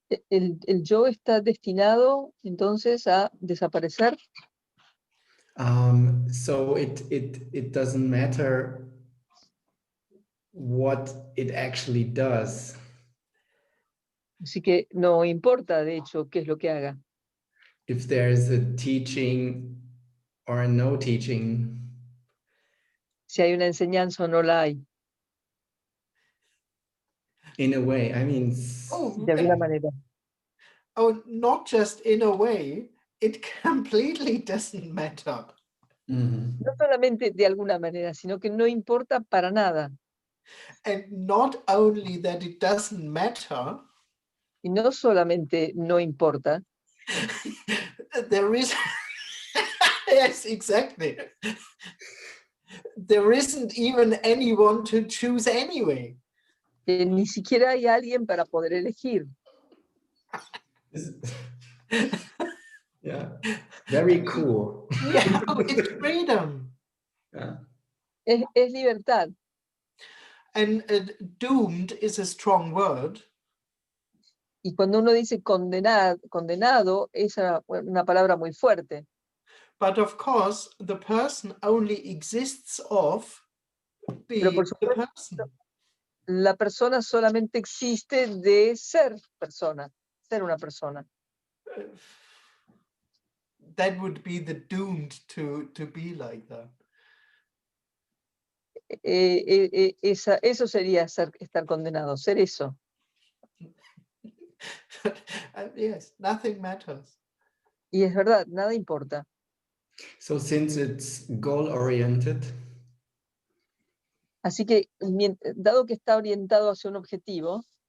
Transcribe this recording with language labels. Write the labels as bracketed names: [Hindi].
[Spanish] El yo está destinado entonces a desaparecer. [English] So it doesn't matter what it actually does. [Spanish] Así que no importa, de hecho, qué es lo que haga. [English] If there's a teaching or no teaching. [Spanish] Si hay una enseñanza o no la hay. [English] In a way, I mean. [Spanish] De alguna manera. [English] Oh, not just in a way, it completely doesn't matter. Mm-hmm. [Spanish] No solamente de alguna manera, sino que no importa para nada. [English] And not only that it doesn't matter. [Spanish] Y no solamente no importa. [English] There is, yes, exactly. There isn't even anyone to choose anyway. [Spanish] Ni siquiera hay alguien para poder elegir. [English] Yeah, very cool. Yeah, it's freedom. Yeah. [Spanish] Es libertad. [English] And doomed is a strong word. [Spanish] Y cuando uno dice condenado es una palabra muy fuerte. [English] But of course, the person only exists of being [Spanish] Pero por [English] the [Spanish] supuesto, [English] person. [Spanish] la persona solamente existe de ser persona, ser una persona. [English] That would be the doomed to be like that. [Spanish] Eso sería estar condenado, ser eso. [English] Yes, nothing matters. [Spanish] Y es verdad, nada importa. [English] So since it's goal-oriented. [Spanish] Así que, dado que está orientado hacia un objetivo.